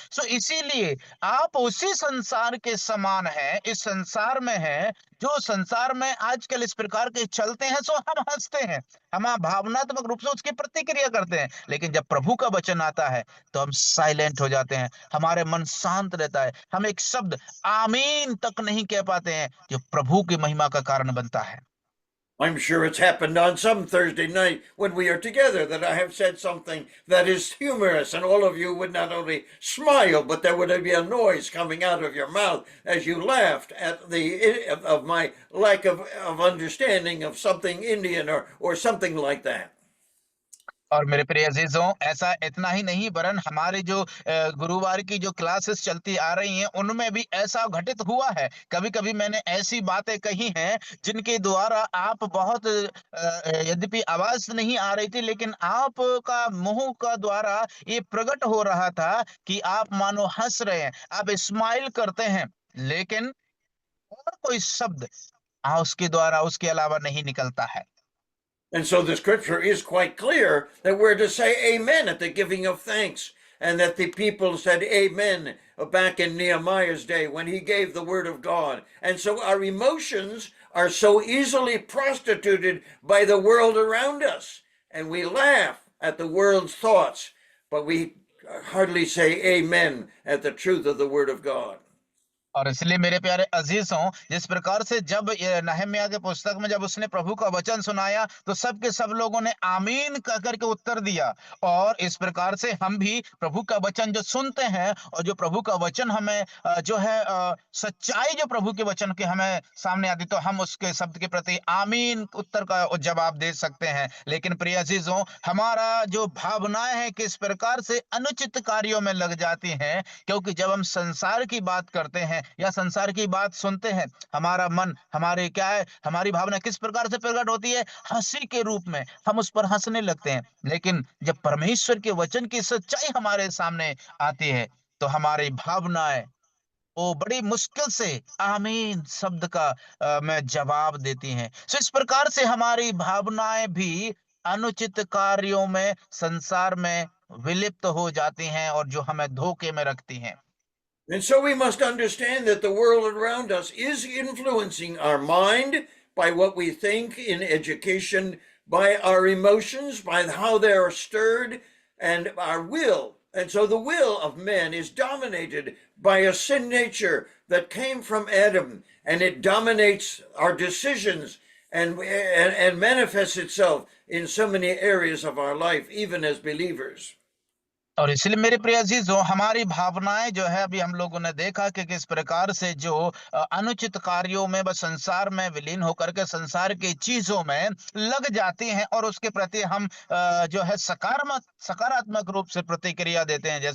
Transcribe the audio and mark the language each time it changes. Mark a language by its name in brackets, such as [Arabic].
[Hindi] सो इसीलिए आप उसी संसार के समान हैं, इस संसार में हैं, जो संसार में आजकल इस प्रकार के चलते हैं, सो हम हंसते हैं, हम भावनात्मक रूप से उसकी प्रतिक्रिया करते हैं। लेकिन जब प्रभु का वचन आता है तो हम साइलेंट हो जाते हैं, हमारे मन शांत रहता है, हम एक शब्द आमीन तक नहीं कह पाते हैं, जो प्रभु की महिमा का कारण बनता है। [English] I'm sure it's happened on some Thursday night when we are together that I have said something that is humorous, and all of you would not only smile, but there would be a noise coming out of your mouth as you laughed at of my lack of understanding of something Indian or something like that. [Hindi] और मेरे प्रिय अजीजों, ऐसा इतना ही नहीं, वरन हमारे जो गुरुवार की जो क्लासेस चलती आ रही हैं, उनमें भी ऐसा घटित हुआ है। कभी-कभी मैंने ऐसी बातें कही हैं, जिनके द्वारा आप बहुत यद्यपि आवाज़ नहीं आ रही थी, लेकिन आपका मुँह का द्वारा ये प्रकट हो रहा था कि आप मानो हँस रहे हैं, आप स्माइल करते हैं, लेकिन और कोई शब्द उसके द्वारा उसके अलावा नहीं निकलता है। [English] And so the scripture is quite clear that we're to say amen at the giving of thanks. and that the people said amen back in Nehemiah's day when he gave the word of God. And so our emotions are so easily prostituted by the world around us, and we laugh at the world's thoughts, but we hardly say amen at the truth of the word of God. [Hindi] और इसलिए मेरे प्यारे अजीजों, जिस प्रकार से जब ये नहम्याह के पुस्तक में जब उसने प्रभु का वचन सुनाया, तो सब के सब लोगों ने आमीन कह करके उत्तर दिया। और इस प्रकार से हम भी प्रभु का वचन जो सुनते हैं और जो प्रभु का वचन हमें जो है सच्चाई जो प्रभु के वचन के हमें सामने आती, तो हम उसके शब्द के प्रति आमीन उत्तर का जवाब दे सकते हैं। लेकिन प्रिय अजीजों, हमारा जो भावनाएं हैं किस प्रकार से अनुचित कार्यों में लग जाती हैं, क्योंकि जब हम संसार की बात करते हैं या संसार की बात सुनते हैं, हमारा मन, हमारे क्या है, हमारी भावना किस प्रकार से प्रकट होती है? हंसी के रूप में हम उस पर हंसने लगते हैं। लेकिन जब परमेश्वर के वचन की सच्चाई हमारे सामने आती है, तो हमारी भावनाएं वो बड़ी मुश्किल से आमीन शब्द का में जवाब देती हैं। सो इस प्रकार से हमारी भावनाएं भी अनुचित कार्यों में, संसार में विलिप्त हो जाती हैं और जो हमें धोखे में रखती हैं। [English] And so we must understand that the world around us is influencing our mind by what we think in education, by our emotions, by how they are stirred, and our will. And so the will of men is dominated by a sin nature that came from Adam, and it dominates our decisions and manifests itself in so many areas of our life, even as believers. [Hindi] और इसलिए मेरे प्रिय अजीजों, हमारी भावनाएं जो है अभी हम लोगों ने देखा कि किस प्रकार से जो अनुचित कार्यों में व संसार में विलीन होकर के संसार की चीजों में लग जाती हैं और उसके प्रति हम जो है सकारात्मक रूप से प्रतिक्रिया देते हैं।